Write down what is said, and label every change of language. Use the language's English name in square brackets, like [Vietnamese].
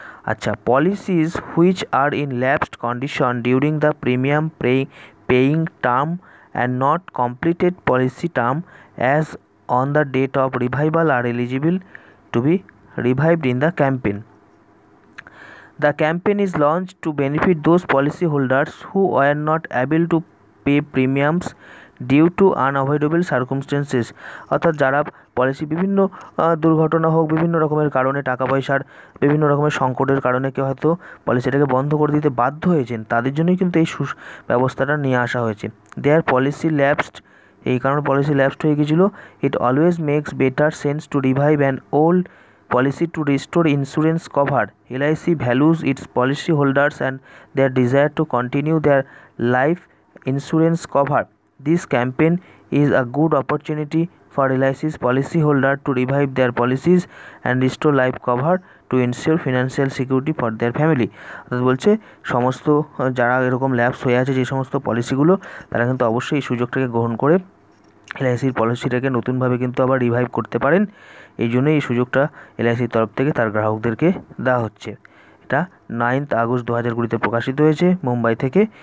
[English] আচ্ছা, policies which are in lapsed condition during the premium paying term and not completed policy term as on the date of revival are eligible to be revived in the campaign. The campaign is launched to benefit those policyholders who were not able to pay premiums due to unavoidable circumstances. [Bangla] অর্থাৎ যারা policy বিভিন্ন দুর্ঘটনা হোক, বিভিন্ন রকমের কারণে, টাকা পয়সার বিভিন্ন রকমের সংকটের কারণে কেউ হয়তো পলিসিটাকে বন্ধ করে দিতে বাধ্য হয়েছেন, তাদের জন্যই কিন্তু এই ব্যবস্থাটা নিয়ে আসা হয়েছে। [English] their policy lapsed, [Bangla] এই কারণে পলিসি ল্যাপসড হয়ে গেছিলো। [English] It always makes better sense to revive an old policy to restore insurance cover. LIC values its policy holders and their desire to continue their life insurance cover. This campaign is a good opportunity for LIC's policy holder to revive their policies and restore life cover to ensure financial security for their family. [Bangla] অর্থাৎ বলছে সমস্ত যারা এরকম lapse হয়ে আছে যে সমস্ত পলিসিগুলো, তারা কিন্তু অবশ্যই এই সুযোগটাকে গ্রহণ করে এলআইসির পলিসিটাকে নতুনভাবে কিন্তু আবার রিভাইভ করতে পারেন। এই জন্যই এই সুযোগটা এলআইসির তরফ থেকে তার গ্রাহকদেরকে দেওয়া হচ্ছে। এটা 9 আগস্ট 2020 প্রকাশিত হয়েছে মুম্বাই থেকে।